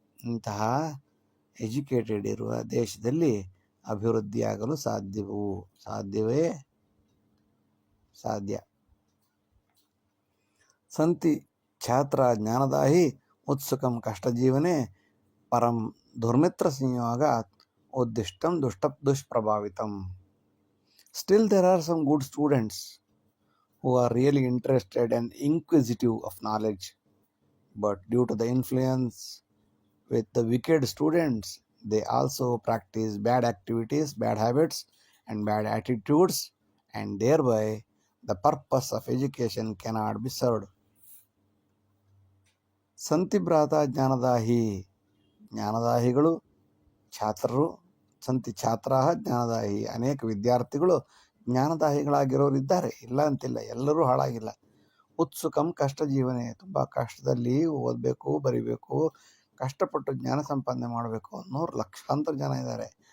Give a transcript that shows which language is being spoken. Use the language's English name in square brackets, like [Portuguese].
[Kannada] ಇಂತಹ ಎಜುಕೇಟೆಡ್ ಇರುವ ದೇಶದಲ್ಲಿ ಅಭಿವೃದ್ಧಿಯಾಗಲು ಸಾಧ್ಯವೇ ಸಾಧ್ಯ. [Sanskrit] ಸಂತಿ ಛಾತ್ರ ಜ್ಞಾನದಾಹಿ ಉತ್ಸುಕಂ ಕಷ್ಟಜೀವನೆ ಪರಂ ದುರ್ಮಿತ್ರ ಸಂಯೋಗಾತ್ ಉದ್ದಿಷ್ಟಂ ದುಷ್ಪ್ರಭಾವಿತಂ. [English] Still there are some good students who are really interested and inquisitive of knowledge, but due to the influence with the wicked students, they also practice bad activities, bad habits and bad attitudes, and thereby the purpose of education cannot be served. [Sanskrit] ಸಂತಿ ಭ್ರಾತ ಜ್ಞಾನದಾಹಿ, [Kannada] ಜ್ಞಾನದಾಹಿಗಳು ಛಾತ್ರರು, [Sanskrit] ಸಂತಿ ಛಾತ್ರಾಹ ಜ್ಞಾನದಾಹಿ, [Kannada] ಅನೇಕ ವಿದ್ಯಾರ್ಥಿಗಳು ಜ್ಞಾನದಾಹಿಗಳಾಗಿರೋರು ಇದ್ದಾರೆ, ಇಲ್ಲ ಅಂತಿಲ್ಲ, ಎಲ್ಲರೂ ಹಾಳಾಗಿಲ್ಲ. [Sanskrit] ಉತ್ಸುಕಂ ಕಷ್ಟ ಜೀವನೆ, [Kannada] ತುಂಬ ಕಷ್ಟದಲ್ಲಿ ಓದಬೇಕು, ಬರಿಬೇಕು, ಕಷ್ಟಪಟ್ಟು ಜ್ಞಾನ ಸಂಪಾದನೆ ಮಾಡಬೇಕು ಅನ್ನೋರು ಲಕ್ಷಾಂತರ ಜನ ಇದ್ದಾರೆ.